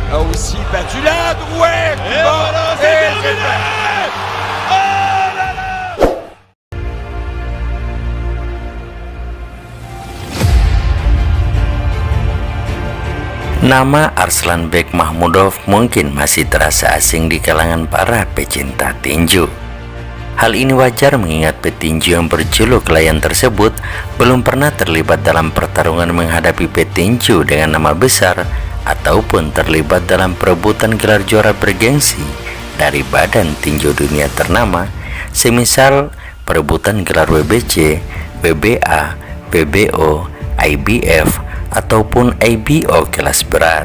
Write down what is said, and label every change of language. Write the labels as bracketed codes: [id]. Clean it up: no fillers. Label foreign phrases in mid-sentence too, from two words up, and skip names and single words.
[fr] aussi battu là, ouais, Et voilà, c'est terminé. Oh là là. [id] Nama Arslanbek Mahmudov mungkin masih terasa asing di kalangan para pecinta tinju. Hal ini wajar mengingat petinju yang berjuluk Lion tersebut belum pernah terlibat dalam pertarungan menghadapi petinju dengan nama besar ataupun terlibat dalam perebutan gelar juara bergengsi dari badan tinju dunia ternama, semisal perebutan gelar WBC, WBA, WBO, IBF, ataupun IBO kelas berat.